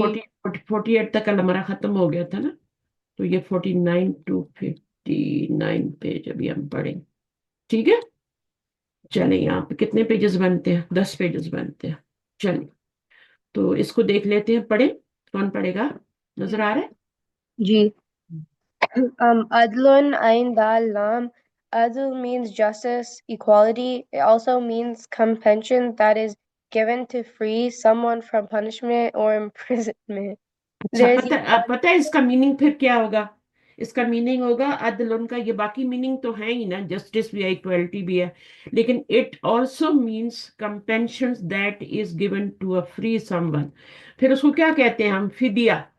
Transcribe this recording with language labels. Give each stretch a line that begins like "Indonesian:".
Urdu: 48 تک ہمارا ختم ہو گیا تھا نا, تو یہ 49 to 59 پیج ابھی ہم پڑھیں. ٹھیک ہے, چلیں. یہاں پہ کتنے پیجز بنتے ہیں؟ 10 پیجز بنتے ہیں. چلیں تو اس کو دیکھ لیتے ہیں. پڑھیں, کون پڑھے گا؟ نظر آ رہا ہے؟
Arabic: جی. Adlun Ain Dal Lam.
English: Adl means justice, equality. It also means compassion that is given to free someone from punishment or imprisonment.
Urdu: اچھا,
English: There's
Urdu: پتہ ہے اس کا میننگ پھر کیا ہوگا؟ اس کا میننگ ہوگا عدل. ان کا یہ باقی میننگ تو ہے ہی نا, جسٹس بھی ہے, ایکوالٹی بھی ہے, لیکن
English: It also means compensation that is given to a free someone.
Urdu: پھر اس کو کیا کہتے ہیں ہم؟ فدیہ.